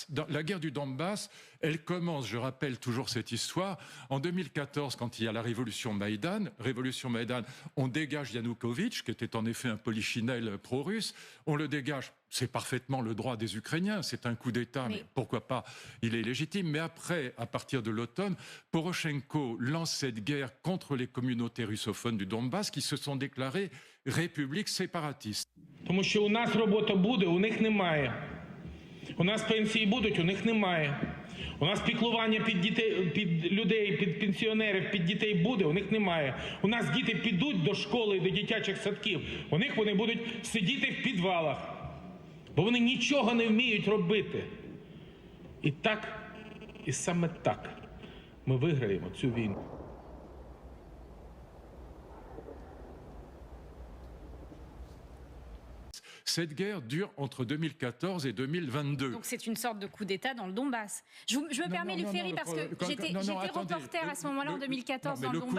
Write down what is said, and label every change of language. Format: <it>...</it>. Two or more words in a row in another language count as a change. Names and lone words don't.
<fr>La guerre du Donbass, elle commence, je rappelle toujours cette histoire, en 2014, quand il y a la révolution Maïdan, on dégage Yanukovych, qui était en effet un polichinelle pro-russe, on le dégage. C'est parfaitement le droit des Ukrainiens, c'est un coup d'État, mais pourquoi pas, il est légitime. Mais après, à partir de l'automne, Poroshenko lance cette guerre contre les communautés russophones du Donbass qui se sont déclarées républiques séparatistes.</fr> <uk>Тому що у нас робота буде, у них немає. У нас пенсії будуть, у них немає. У нас піклування під дітей, під людей, під пенсіонерів, під дітей буде, у них немає. У нас діти підуть до школи, до дитячих садків, у них вони будуть сидіти в підвалах. Бо вони нічого не вміють робити. І так, і саме так ми виграємо цю війну.</uk> <fr>Cette guerre dure entre 2014 et 2022. Donc c'est une sorte de coup d'État dans le Donbass. Je me permets, Luc Ferry, parce que j'étais reporter à ce moment-là en 2014 dans le Donbass.</fr>